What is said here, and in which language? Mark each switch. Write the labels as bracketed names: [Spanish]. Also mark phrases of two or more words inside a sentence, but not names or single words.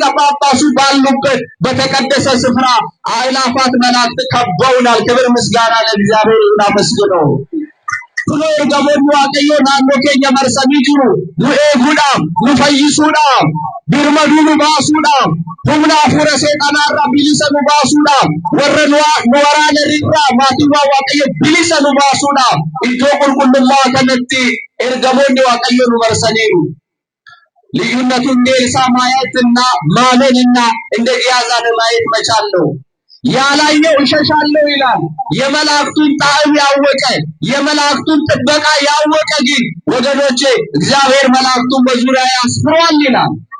[Amharic] ጳጳሱ ባሉበት በተቀደሰ ስፍራ አእላፋት መላእክት ከበውናል። ክብር ምስጋና ለእግዚአብሔር ይሁን። አመስግነው። [Oromo] Kuloo ergamoonni Waaqayyoo naannoo keenya marsanii jiru nu eeguudhaaf nu fayyisuudhaaf birmaduu nu baasuudhaaf humna hafuura seexanaarraa bilisa nu baasuudhaaf, warra nu waraanarraa maatiiwwan waaqayyo bilisa nu baasuudhaaf iddoo qulqullummaa kanatti ergamoonni waaqayyo nu marsaniiru. [Amharic] ልዩነቱ እንደ ኤልሳዕ ማየትና ማመንና እንደ ጊያዛን ማየት መቻል ነው። ያላየው እሸሻለሁ ይላል። የመላእክቱን ጣዕም ያወቀ የመላእክቱን ጥበቃ ያወቀ ግን ወገኖቼ እግዚአብሔር መላእክቱን በዙሪያ ያስፍሯል ይላል።